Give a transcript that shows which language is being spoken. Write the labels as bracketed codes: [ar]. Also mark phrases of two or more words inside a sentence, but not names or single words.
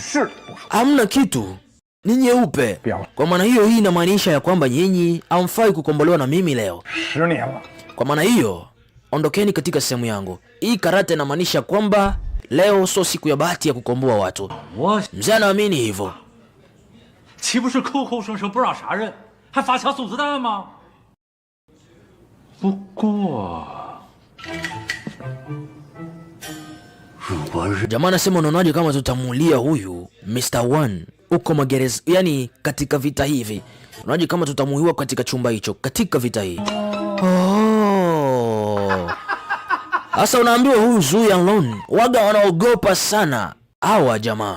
[sw] Hamna kitu. Ni nyeupe. Kwa maana hiyo hii inamaanisha ya kwamba nyinyi hamfai kukombolewa na mimi leo. Kwa maana hiyo ondokeni katika sehemu yangu. Hii karata inamaanisha kwamba leo sio siku ya bahati ya kukomboa watu. Mzee anaamini hivyo. [zh] 岂不是口口声声不让杀人，还发枪送子弹吗？不过，如果是 [sw] Jamaa anasema unaonaje kama tutamulia huyu Mr. One uko magereza, yani katika vita hivi. Unaonaje kama tutamuhiwa katika chumba hicho katika vita hii? Sasa unaambiwa huyu Zhu Yanlong waga wanaogopa sana hawa jamaa.